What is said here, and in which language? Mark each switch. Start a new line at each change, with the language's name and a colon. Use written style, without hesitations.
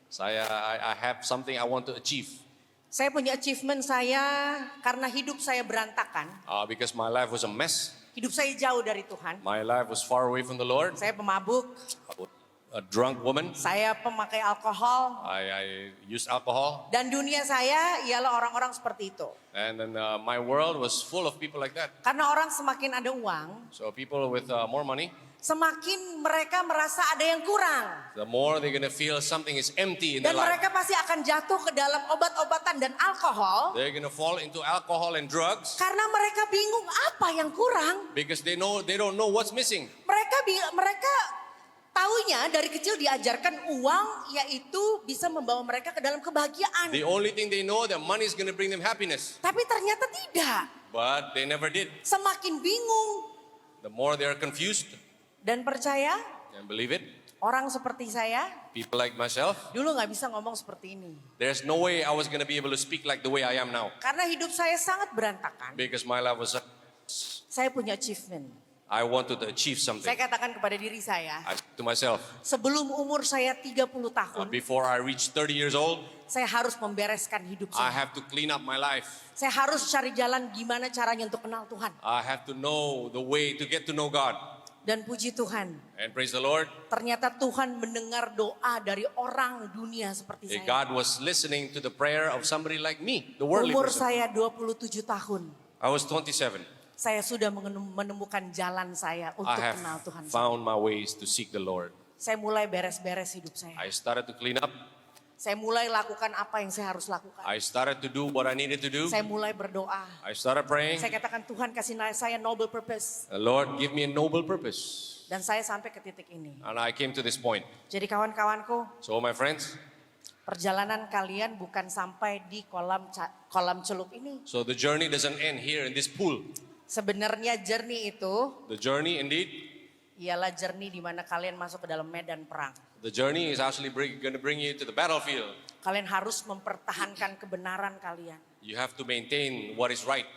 English: I have something I want to achieve.
Indonesian: Saya punya achievement saya karena hidup saya berantakan.
English: Because my life was a mess.
Indonesian: Hidup saya jauh dari Tuhan.
English: My life was far away from the Lord.
Indonesian: Saya pemabuk,
English: A drunk woman.
Indonesian: saya pemakai alkohol.
English: I used alcohol.
Indonesian: Dan dunia saya ialah orang-orang seperti itu.
English: And then my world was full of people like that.
Indonesian: Karena orang semakin ada uang,
English: So people with more money,
Indonesian: semakin mereka merasa ada yang kurang.
English: the more they're going to feel something is empty in their
Indonesian: Dan
English: life.
Indonesian: mereka pasti akan jatuh ke dalam obat-obatan dan alkohol.
English: They're going to fall into alcohol and drugs
Indonesian: Karena mereka bingung apa yang kurang.
English: because they don't know what's missing.
Indonesian: Mereka taunya dari kecil diajarkan uang yaitu bisa membawa mereka ke dalam kebahagiaan.
English: The only thing they know that money is going to bring them happiness.
Indonesian: Tapi ternyata tidak.
English: But they never did.
Indonesian: Semakin bingung.
English: The more they are confused,
Indonesian: Dan percaya
English: and believe it,
Indonesian: orang seperti saya
English: people like myself,
Indonesian: dulu nggak bisa ngomong seperti ini.
English: there's no way I was going to be able to speak like the way I am now.
Indonesian: Karena hidup saya sangat berantakan.
English: Because my life was,
Indonesian: Saya punya achievement.
English: I wanted to achieve
Indonesian: Saya
English: something.
Indonesian: katakan kepada diri saya,
English: I said to myself,
Indonesian: sebelum umur saya 30 tahun,
English: before I reach 30 years old,
Indonesian: saya harus membereskan hidup
English: I
Indonesian: saya.
English: have to clean up my life.
Indonesian: Saya harus cari jalan gimana caranya untuk kenal Tuhan.
English: I have to know the way to get to know God.
Indonesian: Dan puji Tuhan,
English: And praise the Lord,
Indonesian: ternyata Tuhan mendengar doa dari orang dunia seperti saya.
English: God was listening to the prayer of somebody like me, the worldly
Indonesian: Umur
English: person.
Indonesian: saya 27 tahun.
English: I was 27.
Indonesian: Saya sudah menemukan jalan saya untuk
English: I have
Indonesian: kenal Tuhan.
English: found my ways to seek the Lord.
Indonesian: Saya mulai beres-beres hidup saya.
English: I started to clean up.
Indonesian: Saya mulai lakukan apa yang saya harus lakukan.
English: I started to do what I needed to do.
Indonesian: Saya mulai berdoa.
English: I started praying.
Indonesian: Saya katakan Tuhan kasih saya
English: noble purpose. Lord, give me a noble purpose.
Indonesian: Dan saya sampai ke titik ini.
English: And I came to this point.
Indonesian: Jadi kawan-kawanku,
English: So my friends,
Indonesian: perjalanan kalian bukan sampai di kolam celup ini.
English: so the journey doesn't end here in this pool.
Indonesian: Sebenarnya journey itu
English: The journey indeed,
Indonesian: ialah journey di mana kalian masuk ke dalam medan perang.
English: the journey is actually going to bring you to the battlefield.
Indonesian: Kalian harus mempertahankan kebenaran kalian.
English: You have to maintain what is right.